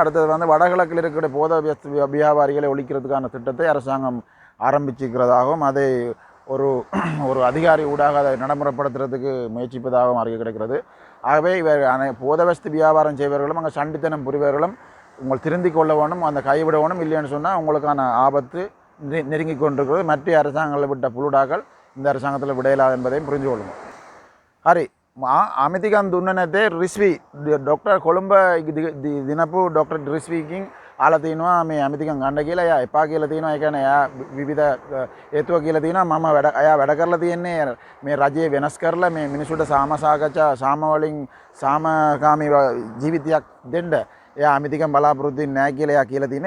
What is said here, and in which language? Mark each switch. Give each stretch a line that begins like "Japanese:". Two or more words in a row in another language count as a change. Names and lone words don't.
Tamil: அடுத்தது வடகிழக்கில் இருக்கிற போத வியாபாரிகளை ஒழிக்கிறதுக்கான திட்டத்தை அரசாங்கம் ஆரம்பிச்சிருக்கிறதாகவும் அதை ஒரு அதிகாரி ஊடாக அதை நடைமுறைப்படுத்துறதுக்கு முயற்சிப்பதாகவும் அறிக்கை கிடைக்கிறது. ஆகவே இவர் போதவஸ்து வியாபாரம் செய்பவர்களும் அங்கே சண்டித்தனம் புரிவர்களும் உங்கள் திருந்திக் கொள்ள வேணும், அந்த கைவிட வேணும். இல்லைன்னு சொன்னால் உங்களுக்கான ஆபத்து நெருங்கி கொண்டிருக்கிறது. மற்ற அரசாங்கங்களை விட்ட புழுடாக்கள் இந்த அரசாங்கத்தில் விடையலாது என்பதையும் புரிஞ்சு கொள்ளுங்கள்.
Sinhala: හරි අමිතිකන් දුන්න නැතේ රිස්වි ඩොක්ටර් කොළඹ දිනපු ඩොක්ටර් රිස්විකින් ආලා තිනවා මේ ඇමතිකන් ගන්න කියලා. එයා එපා කියලා තිනවා. ඒ කියන්නේ එයා විවිධ හේතුව කියලා තිනවා. මම එයා වැඩ කරලා තියෙන්නේ මේ රජය වෙනස් කරලා මේ මිනිසුන්ට සාමසාකච්ඡා සාම වලින් සාමකාමී ජීවිතයක් දෙන්න එයා ඇමතිකන් බලාපොරොත්තු වෙන්නේ නැහැ කියලා එයා කියලා තිනවා.